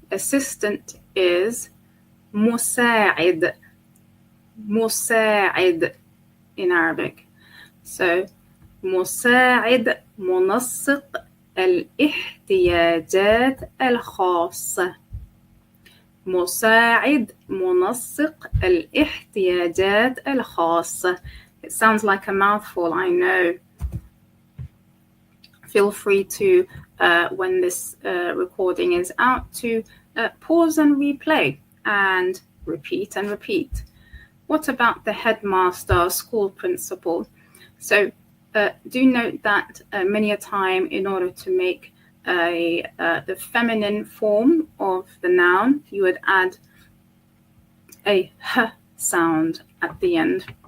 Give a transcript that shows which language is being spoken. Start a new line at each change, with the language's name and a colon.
English: Assistant is مساعد. مساعد in Arabic.
Arabic: So مساعد منسق الاحتياجات الخاصة. مساعد منسق الاحتياجات الخاصة.
English: It sounds like a mouthful, I know. Feel free to, when this recording is out, to pause and replay and repeat and repeat. What about the headmaster, school principal? So do note that many a time, in order to make the feminine form of the noun, you would add a h sound at the end.